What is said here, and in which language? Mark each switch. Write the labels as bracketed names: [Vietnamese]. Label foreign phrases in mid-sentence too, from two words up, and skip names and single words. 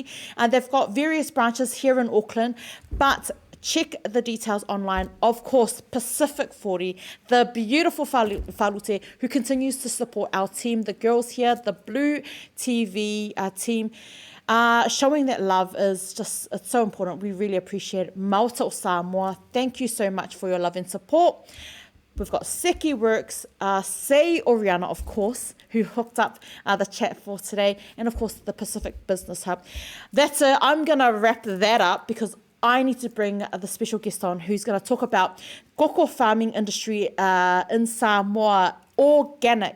[English] They've got various branches here in Auckland, but check the details online. Of course, Pacific 40, the beautiful Falute who continues to support our team, the girls here, the Blue TV team, showing that love is just, it's so important. We really appreciate it. Maota o Samoa, thank you so much for your love and support. We've got Seki Works, Sei Oriana, of course, who hooked up the chat for today, and of course the Pacific Business Hub. That's it. I'm going to wrap that up because I need to bring the special guest on who's going to talk about koko farming industry in Samoa, organic.